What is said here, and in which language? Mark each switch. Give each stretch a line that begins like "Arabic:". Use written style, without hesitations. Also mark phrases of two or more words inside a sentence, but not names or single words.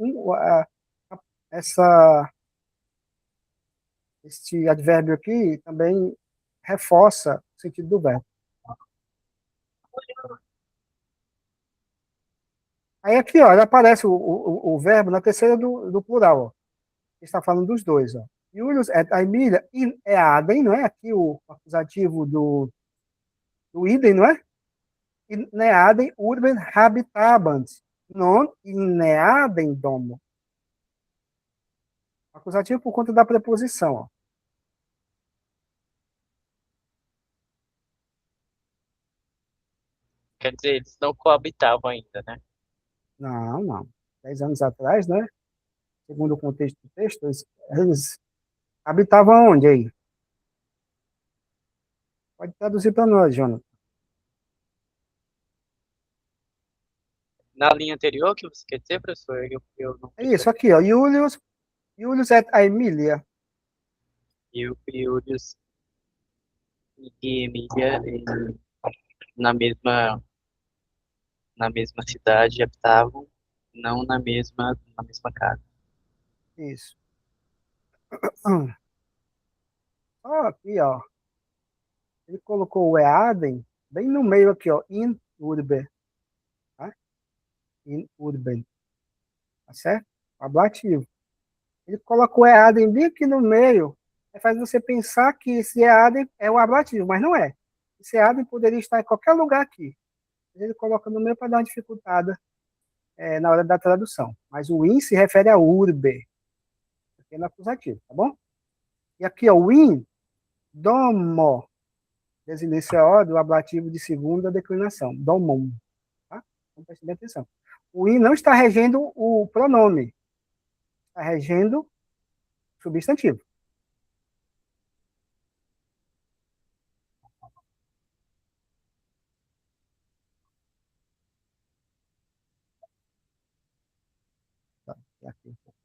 Portuguese: Essa, este advérbio aqui também reforça o sentido do verbo. Aí aqui, ó, aparece o verbo na terceira do plural, ó. Está falando dos dois, ó.
Latin: Julius et Aemilia in eadem,
Portuguese: não é? Aqui o acusativo do idem, não é?
Latin: In eadem urben habitabant, non in eadem domo.
Portuguese: Acusativo por conta da preposição, ó. Quer dizer, eles não coabitavam ainda, né? Não, não. 10 anos atrás, né? Segundo o contexto do texto, eles habitavam onde aí? Pode traduzir para nós, Jonathan. Na linha anterior, que você quer dizer, professor? Eu não É isso aqui, ó.
Latin: Julius et Aemilia.
Portuguese: e o Piúrios e Emília na mesma, na mesma cidade habitavam, não na mesma casa. Isso. Ó, aqui, ó. Ele colocou o eadem bem no meio aqui, ó.
Latin: In urbe. Tá? In urben.
Portuguese: Tá certo? Ablativo. Ele colocou o eadem bem aqui no meio. Faz você pensar que esse eadem é o ablativo, mas não é. Esse eadem poderia estar em qualquer lugar aqui. Ele coloca no meio para dar uma dificultada na hora da tradução. Mas o in se refere a urbe, pequeno acusativo, tá bom? E aqui, ó, o in, domo, desinência O do ablativo de segunda declinação, domum, tá? Então, preste bem atenção. O in não está regendo o pronome, está regendo o substantivo. Tá, aqui.